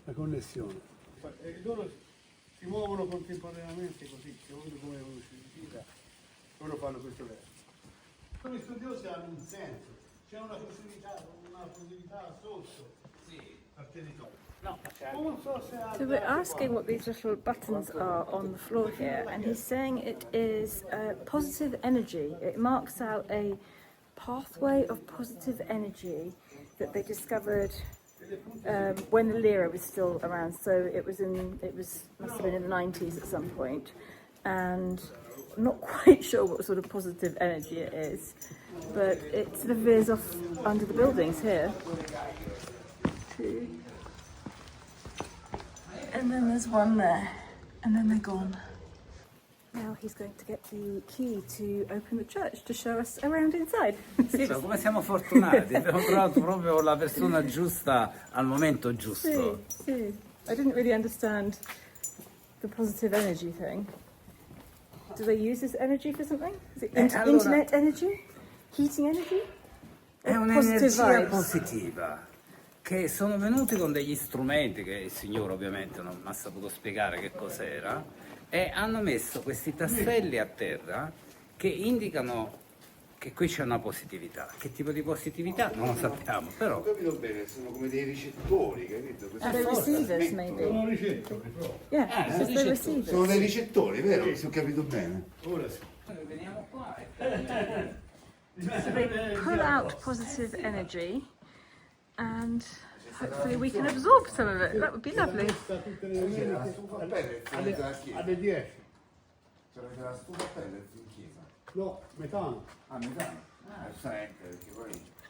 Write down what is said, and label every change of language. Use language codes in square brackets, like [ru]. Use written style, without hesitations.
[it] Una connessione. E loro si muovono contemporaneamente così, secondo come si dice, loro fanno questo verso. Gli studiosi hanno un senso, c'è una possibilità sotto al territorio. No, [en] So we're asking what these little buttons are on the floor here, and he's saying it is positive energy. It marks out a pathway of positive energy that they discovered when the lira was still around. So it must have been in the 90s at some point, and I'm not quite sure what sort of positive energy it is, but it sort of veers off under the buildings here. Two. And then there's one there, and then they're gone. Now he's going to get the key to open the church to show us around inside. [it] So, come siamo fortunati, abbiamo trovato proprio la persona giusta al momento giusto. Sì. [en] I didn't really understand the positive energy thing. Do they use this energy for something? Is it internet energy? Heating energy? [it] È [en] Or [it] un'energia [en] positive vibes? [it] positiva, che sono venuti con degli strumenti che il signore ovviamente non mi ha saputo spiegare che cos'era, e hanno messo questi tasselli a terra che indicano che qui c'è una positività. Che tipo di positività non lo sappiamo, però Ho capito bene, sono come dei ricettori, capito? [en] Are they receivers, maybe? [it] Sono ricettori proprio. [en] Yeah, because they're receivers. [it] Sono dei ricettori, vero? Se ho capito bene. Ora sì. veniamo qua e [en] So they pull out positive energy, and hopefully we can absorb some of it. That would be lovely. [it] Sta tutte le domeniche alle 10. C'avete la stufa a pellets in chiesa? No, metano. Ah, metano? Ah, giustamente, perché poi...